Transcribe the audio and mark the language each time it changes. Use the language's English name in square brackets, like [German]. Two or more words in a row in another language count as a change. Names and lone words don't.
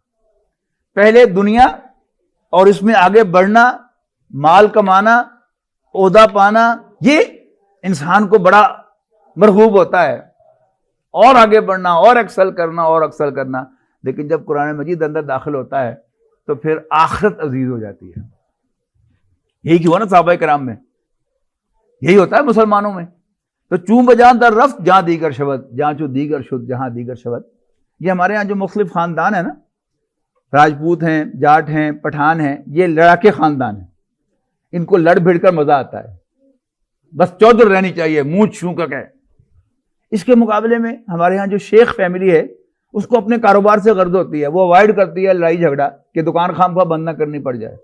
[Urdu] پہلے دنیا اور اس میں آگے بڑھنا، مال کمانا، عہدہ پانا، یہ انسان کو بڑا مرغوب ہوتا ہے، اور آگے بڑھنا اور ایکسل کرنا اور ایکسل کرنا. لیکن جب قرآن مجید اندر داخل ہوتا ہے تو پھر آخرت عزیز ہو جاتی ہے. یہی کیوں نا صحابہ کرام میں، یہی ہوتا ہے مسلمانوں میں. [Persian] تو چون بجاں در رفت جہاں دیگر شود، جہاں چو دیگر شد جہاں دیگر شود. [Urdu] یہ ہمارے ہاں جو مختلف خاندان ہیں نا، راجپوت ہیں، جاٹ ہیں، پٹھان ہیں، یہ لڑاکے خاندان ہیں. ان کو لڑ بھڑ کر مزہ آتا ہے، بس چودر رہنی چاہیے، منہ چھو کر کہ. اس کے مقابلے میں ہمارے ہاں جو شیخ فیملی ہے اس کو اپنے کاروبار سے غرض ہوتی ہے، وہ اوائڈ کرتی ہے لڑائی جھگڑا کہ دکان خام خواہ بند نہ کرنی پڑ جائے.